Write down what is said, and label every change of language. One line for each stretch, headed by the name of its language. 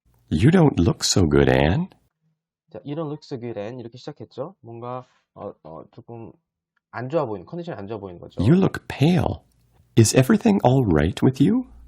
English: You don't look so good, Anne. 자, You don't look so good, Anne.
Korean: 이렇게 시작했죠. 뭔가 조금 안 좋아 보이는, 컨디션이 안 좋아 보이는 거죠.
English: You look pale. Is everything all right with you?